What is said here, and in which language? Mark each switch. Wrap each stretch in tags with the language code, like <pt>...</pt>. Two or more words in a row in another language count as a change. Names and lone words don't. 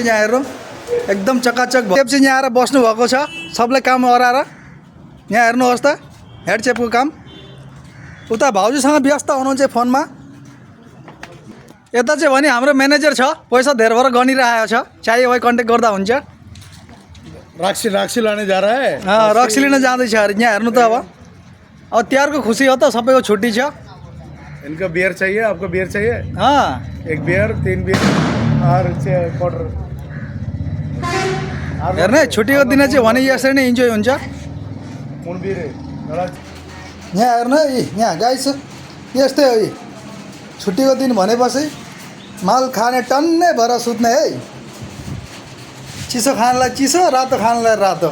<ne>यहाँ हेर्नु एकदम चकाचक चेप चाहिँ यहाँ आएर बस्नु भएको छ सबले काम गराएर। यहाँ हेर्नुहोस् त हेड चेपको काम। उता भाउजूसँग व्यस्त हुनुहुन्छ फोनमा, यता चाहिँ भने हाम्रो म्यानेजर छ पैसा धेर भएर गनिरहेको छ, चाहियो भाइ कन्ट्याक्ट गर्दा हुन्छ।</ne> <hi>रक्सी लाने जा रहा है।</hi> <ne>रक्सी लिन जाँदैछ अरे। यहाँ हेर्नु त अब तिहारको खुसी हो त, सबैको छुट्टी छ।</ne> <hi>इनका बियर चाहिए, आपको बियर चाहिए? एक बियर 3 बियर और क्वार्टर।</hi> <ne>हेर्नु छुट्टीको दिन चाहिँ भने यसरी नै इन्जोय हुन्छ। यहाँ हेर्नु है यहाँ गाइस यस्तै हो। छुट्टीको दिन भनेपछि माल खाने टन्नै भएर सुत्ने है, चिसो खानलाई चिसो रातो खानलाई रातो।</ne>